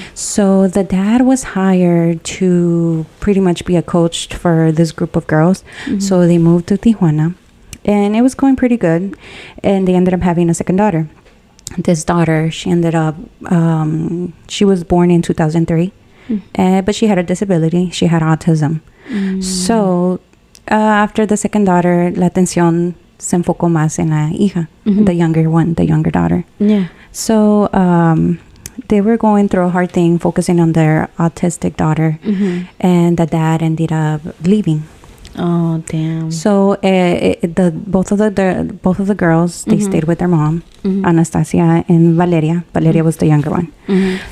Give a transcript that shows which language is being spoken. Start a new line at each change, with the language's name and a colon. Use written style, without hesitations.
English: So the dad was hired to pretty much be a coach for this group of girls. Mm-hmm. So they moved to Tijuana, and it was going pretty good. And they ended up having a second daughter. This daughter, she ended up, she was born in 2003, but she had a disability. She had autism. Mm. So after the second daughter,
Spanish: la atención se enfocó más en la hija, mm-hmm.
English: the younger daughter. Yeah. So they were going through a hard thing, focusing on their autistic daughter, mm-hmm. and the dad ended up leaving. Oh, damn. So both of the girls, they mm-hmm. stayed with their mom, mm-hmm. Anastasia and Valeria. Valeria mm-hmm. was the younger one. Mm-hmm.